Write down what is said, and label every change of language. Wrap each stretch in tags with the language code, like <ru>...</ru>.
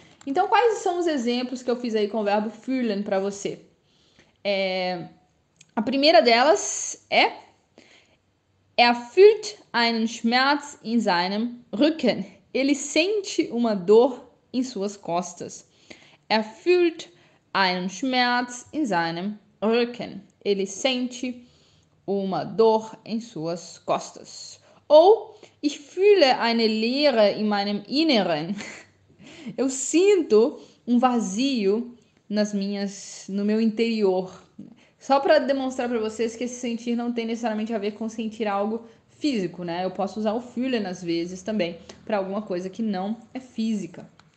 <pt>Então, quais são os exemplos que eu fiz aí com o verbo fühlen para você? A primeira delas é</pt> <de>fühlt einen Schmerz in seinem Rücken.</de> <pt>Ele sente uma dor em suas costas.</pt> <de>fühlt einen Schmerz in seinem Rücken.</de> <pt>Ele sente uma dor em suas costas.</pt> <de>Ou ich fühle eine Leere in meinem Inneren.</de> <pt>Eu sinto um vazio no meu interior. Só para demonstrar para vocês que esse sentir não tem necessariamente a ver com sentir algo físico, né? Eu posso usar o fühlen às vezes também para alguma coisa que não é física.</pt>